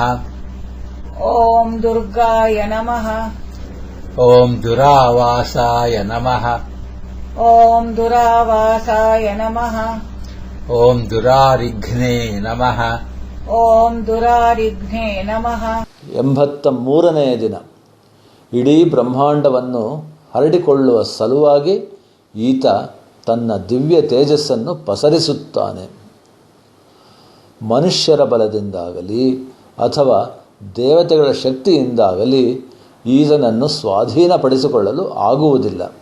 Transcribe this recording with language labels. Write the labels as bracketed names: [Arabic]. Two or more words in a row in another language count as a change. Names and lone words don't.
[Sanskrit] ॐ दुर्गाय नमः ॐ दुरावासाय नमः ॐ दुरावासाय नमः ॐ दुरारिघ्ने नमः ॐ दुरारिघ್ನೇ ನಮಃ. [Kannada] 83ನೇ ದಿನ. ಇಡೀ ಬ್ರಹ್ಮಾಂಡವನ್ನು ಹರಡಿಕೊಳ್ಳುವ ಸಲುವಾಗಿ ಈತ ತನ್ನ ದಿವ್ಯ ತೇಜಸ್ಸನ್ನು ಪಸರಿಸುತ್ತಾನೆ. ಮನುಷ್ಯರ ಬಲದಿಂದಾಗಲಿ ಅಥವಾ ದೇವತೆಗಳ ಶಕ್ತಿಯಿಂದಾಗಲಿ ಈತನನ್ನು ಸ್ವಾಧೀನಪಡಿಸಿಕೊಳ್ಳಲು ಆಗುವುದಿಲ್ಲ.